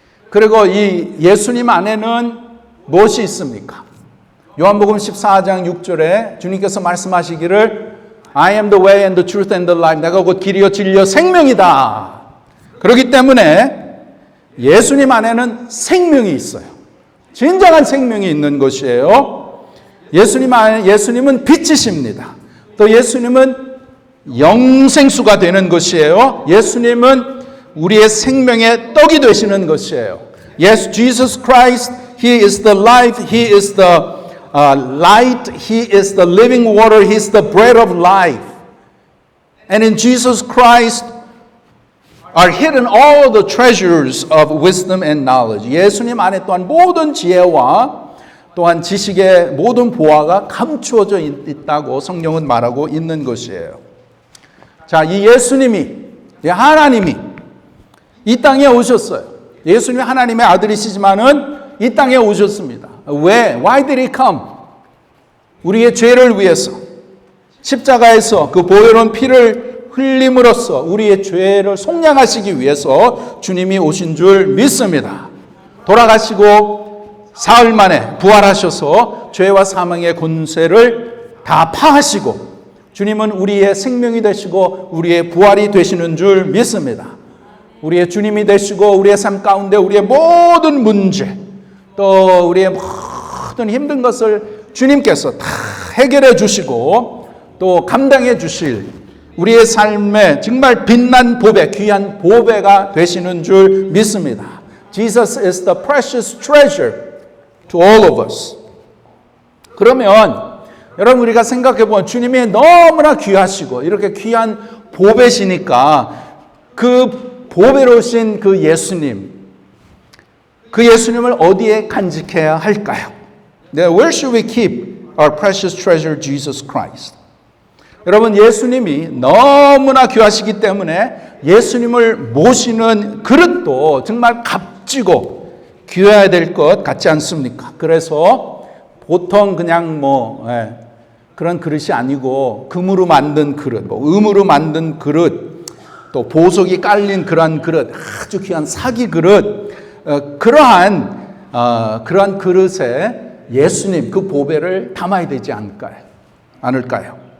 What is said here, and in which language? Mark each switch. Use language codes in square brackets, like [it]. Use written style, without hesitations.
[ko] 그리고 이 예수님 안에는 무엇이 있습니까? 요한복음 14장 6절에 주님께서 말씀하시기를 [en] I am the way and the truth and the life. [ko] 내가 곧 길이요 진리요 생명이다. 그렇기 때문에 예수님 안에는 생명이 있어요. 진정한 생명이 있는 것이에요. 예수님은 빛이십니다. 또 예수님은 영생수가 되는 것이에요. 예수님은 우리의 생명의 떡이 되시는 것이에요. [en] Yes, Jesus Christ He is the life. He is the light. He is the living water. He is the bread of life. And in Jesus Christ are hidden all the treasures of wisdom and knowledge. [ko] 예수님 안에 또한 모든 지혜와 또한 지식의 모든 보화가 감추어져 있다고 성경은 말하고 있는 것이에요. 자, 이 예수님이, 하나님이 이 땅에 오셨어요. 예수님이 하나님의 아들이시지만은 이 땅에 오셨습니다. 왜? [en] Why did he come? [ko] 우리의 죄를 위해서 십자가에서 그 보혈의 피를 흘림으로써 우리의 죄를 속량하시기 위해서 주님이 오신 줄 믿습니다. 돌아가시고 사흘 만에 부활하셔서 죄와 사망의 권세를 다 파하시고 주님은 우리의 생명이 되시고 우리의 부활이 되시는 줄 믿습니다. 우리의 주님이 되시고 우리의 삶 가운데 우리의 모든 문제 또 우리의 모든 힘든 것을 주님께서 다 해결해 주시고 또 감당해 주실 우리의 삶에 정말 빛난 보배, 귀한 보배가 되시는 줄 믿습니다. [en] Jesus is the precious treasure to all of us. [ko] 그러면 여러분 우리가 생각해 보면 주님이 너무나 귀하시고 이렇게 귀한 보배시니까 그 보배로우신 그 예수님, 그 예수님을 어디에 간직해야 할까요? [en] Where should we keep our precious treasure, Jesus Christ? [ko] 여러분 예수님이 너무나 귀하시기 때문에 예수님을 모시는 그릇도 정말 값지고 귀해야 될 것 같지 않습니까? 그래서 보통 그냥 그런 그릇이 아니고 금으로 만든 그릇, 은으로 만든 그릇, 또 보석이 깔린 그러한 그릇, 아주 귀한 사기 그릇, 그러한 그릇에 예수님 그 보배를 담아야 되지 않을까요?